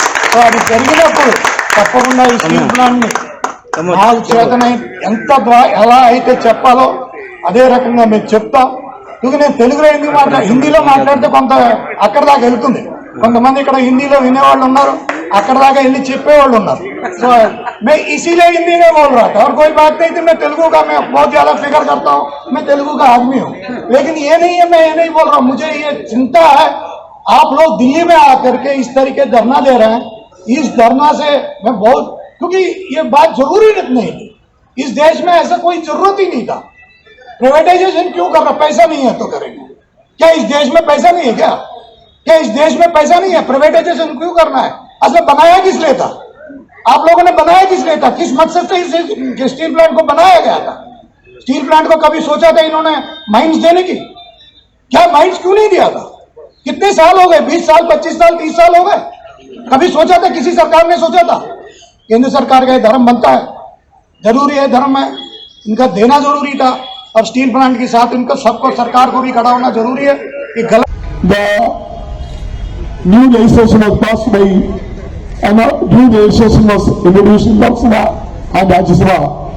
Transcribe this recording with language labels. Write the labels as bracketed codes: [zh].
[te] So అది జరిగినప్పుడు తప్పకుండా ఈ స్టీల్ ప్లాంట్ని నాకు చేతనై ఎంత ఎలా అయితే చెప్పాలో అదే రకంగా మేము చెప్తాం. ఇక నేను తెలుగులో హిందీలో మాట్లాడితే కొంత అక్కడ దాకా వెళ్తుంది. కొంతమంది ఇక్కడ హిందీలో వినేవాళ్ళు ఉన్నారు, అక్కడ దాకా వెళ్ళి చెప్పేవాళ్ళు ఉన్నారు. [hi] సో मैं इसीलिए हिंदी में बोल रहा था, और कोई बात नहीं थी. मैं तेलुगु का मैं बहुत ज्यादा फिक्र करता हूँ, मैं तेलुगु का आदमी हूँ, लेकिन ये नहीं है, मैं ये नहीं बोल रहा हूँ. मुझे ये चिंता है आप लोग दिल्ली में आकर के इस तरीके धरना दे रहे हैं. इस धरना से मैं बहुत, क्योंकि ये बात जरूरी नहीं थी. इस देश में ऐसा कोई जरूरत ही नहीं था. प्राइवेटाइजेशन क्यों कर रहा? पैसा नहीं है तो करेंगे क्या? इस देश में पैसा नहीं है क्या? क्या इस देश में पैसा नहीं है? प्राइवेटाइजेशन क्यों करना है? असल बनाया किस लिए था? आप लोगों ने बनाया किस लिए था? किस मकसद से इस स्टील प्लांट को बनाया गया था? स्टील प्लांट को कभी सोचा था इन्होंने माइंस देने की? क्या माइंस क्यों नहीं दिया था? कितने साल हो गए? 20 साल, 25 साल, 30 साल हो गए. कभी सोचा था? किसी सरकार ने सोचा था? केंद्र सरकार का धर्म बनता है, जरूरी है, धर्म है, इनका देना जरूरी था. और स्टील प्लांट के साथ इनको सबको, सरकार को भी खड़ा होना जरूरी है. ये गलत. [en] The new legislation was passed by, and new legislation was introduced in Lok Sabha and Rajya Sabha.